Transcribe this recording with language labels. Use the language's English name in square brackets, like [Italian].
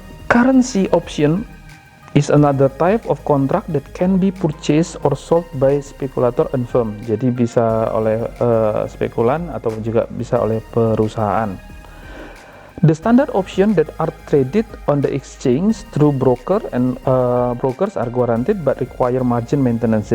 [English] Currency option is another type of contract that can be purchased or sold by speculator and firm. [Indonesian] Jadi bisa oleh spekulan atau juga bisa oleh perusahaan. [English] The standard option that are traded on the exchange through broker and brokers are guaranteed but require margin maintenance.